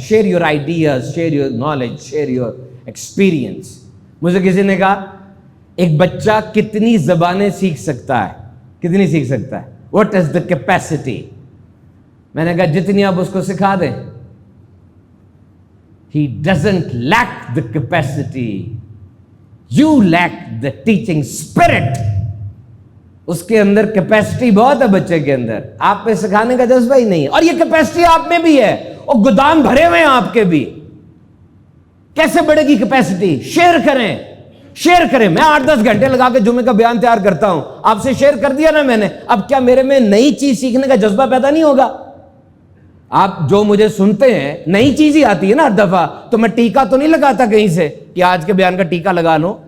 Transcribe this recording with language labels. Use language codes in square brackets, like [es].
[en] Share your ideas, share your knowledge, share your experience. [ur] مجھے کسی نے کہا ایک بچہ کتنی زبانیں سیکھ سکتا ہے, کتنی سیکھ سکتا ہے, [en] What is the capacity. [ur] میں نے کہا جتنی آپ اس کو سکھا دیں. [en] He doesn't lack the capacity. You lack the teaching spirit. [ur] اس کے اندر کیپیسٹی بہت ہے بچے کے اندر, آپ پہ سکھانے کا جذبہ ہی نہیں ہے. اور یہ کیپیسٹی آپ میں بھی ہے, اور گودام بھرے ہوئے ہیں آپ کے بھی. کیسے بڑھے گی کیپیسٹی؟ شیئر کریں. میں 8-10 گھنٹے لگا کے جمعے کا بیان تیار کرتا ہوں, آپ سے شیئر کر دیا نا میں نے, اب کیا میرے میں نئی چیز سیکھنے کا جذبہ پیدا نہیں ہوگا؟ آپ جو مجھے سنتے ہیں نئی چیز ہی آتی ہے نا ہر دفعہ, تو میں ٹیکا تو نہیں لگاتا کہیں سے کہ آج کے بیان کا ٹیکا لگا لو.